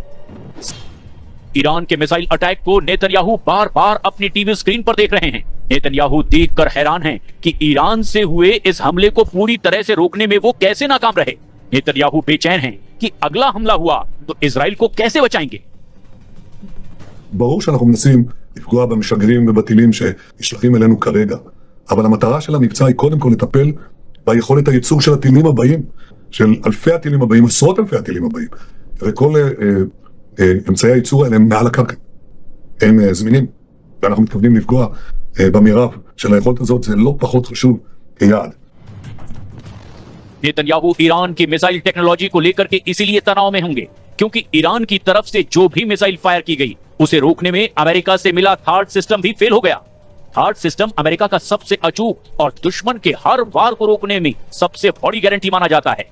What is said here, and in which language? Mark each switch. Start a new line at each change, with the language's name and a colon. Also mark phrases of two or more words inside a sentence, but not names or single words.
Hindi: ईरान के मिसाइल अटैक को नेतन्याहू बार बार अपनी टीवी स्क्रीन पर देख रहे हैं। नेतन्याहू देखकर हैरान हैं कि ईरान से हुए इस हमले को पूरी तरह से रोकने में वो कैसे नाकाम रहे। नेतन्याहू बेचैन हैं कि अगला हमला हुआ तो इजराइल को कैसे बचाएंगे।
Hebrew: ברור שאנחנו מנסים לפגוע במשגרים ובטילים שנשלחים אלינו כרגע, אבל המטרה של המבצע היא קודם כל לטפל ביכולת הייצור של הטילים הבאים, של אלפי הטילים הבאים, עשרות אלפי הטילים הבאים. וכל אמצעי הייצור האלה הם מעל הקרקע, הם זמינים, ואנחנו מתכוונים לפגוע במרב של היכולת הזאת. זה לא פחות חשוב כיעד.
Hindi: नेतन्याहू ईरान की
English: missile technology
Hindi: को लेकर के इसीलिए तनाव में होंगे क्योंकि ईरान की तरफ से जो भी मिसाइल फायर की गई उसे रोकने में अमेरिका से मिला थार्ड सिस्टम भी फेल हो गया। थार्ड सिस्टम अमेरिका का सबसे अचूक और दुश्मन के हर वार को रोकने में सबसे बड़ी गारंटी माना जाता है।